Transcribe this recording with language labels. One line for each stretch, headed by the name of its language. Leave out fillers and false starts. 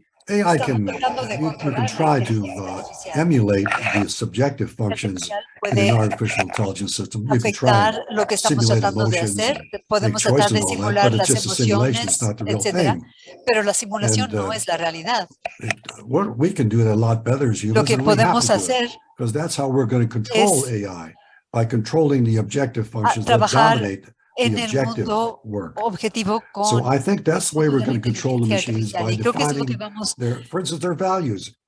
English: AI can, you can try to emulate the subjective functions in an artificial intelligence system. You can try to simulate emotions, make choices and all that, but it's just a simulation, it's not the real thing.
Spanish: Pero la simulación no es la realidad.
English: We can do that a lot better as humans, and we have to do it, because that's how we're going to control AI, by controlling the objective functions that dominate the objective work. So I think that's the way we're going to control the machines, by defining for instance, their values.